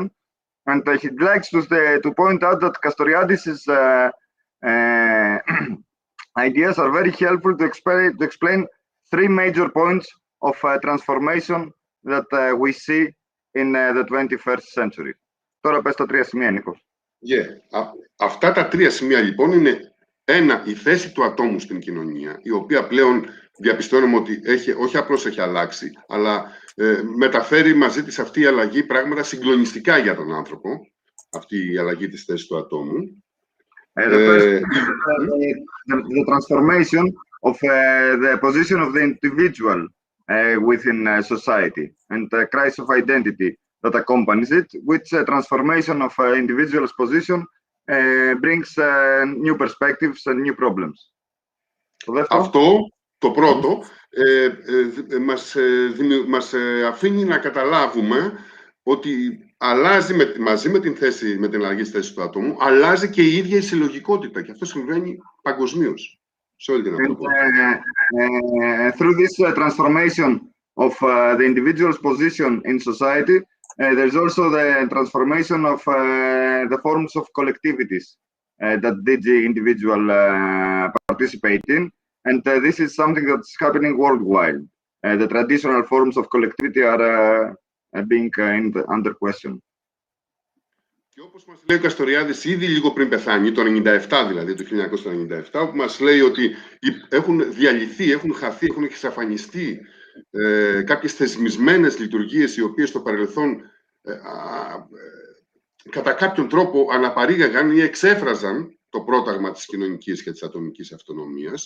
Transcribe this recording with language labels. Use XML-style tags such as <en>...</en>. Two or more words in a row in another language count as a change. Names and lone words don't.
<en>And he likes to point out that Castoriadis' ideas are very helpful to explain 3 major points of transformation that we see in the 21st century.</en> <el>Τώρα πες τα 3 σημεία, Νίκος. Αυτά τα 3 σημεία, λοιπόν, είναι ένα, η θέση του ατόμου στην κοινωνία, η οποία πλέον διαπιστώνουμε ότι όχι απλώς έχει αλλάξει, αλλά μεταφέρει μαζί της αυτή η αλλαγή πράγματα συγκλονιστικά για τον άνθρωπο, αυτή η αλλαγή της θέσης του ατόμου.</el> <en>The transformation of the position of the individual within society and the crisis of identity that accompanies it, which transformation of individual's position brings new perspectives and new problems.</en> <el>Αυτό, το πρώτο, μας αφήνει να καταλάβουμε ότι αλλάζει μαζί με την αλλαγή της θέσης του ατόμου, αλλάζει και η ίδια η συλλογικότητα και αυτό συμβαίνει παγκοσμίως, σε όλη την ανθρωπότητα.</el> <en>Through this transformation of the individual's position in society, there's also the transformation of the forms of collectivities that the individual participate in, and this is something that's happening worldwide. The traditional forms of collectivity are being under question.</en> <el>Και όπως μας λέει ο Καστοριάδης ήδη λίγο πριν πεθάνει, το 1997 δηλαδή, το 1997, όπου μας λέει ότι έχουν διαλυθεί, έχουν χαθεί, έχουν εξαφανιστεί κάποιες θεσμισμένες λειτουργίες οι οποίες στο παρελθόν κατά κάποιον τρόπο αναπαρήγαγαν ή εξέφραζαν το πρόταγμα της κοινωνικής και της ατομικής αυτονομίας.</el>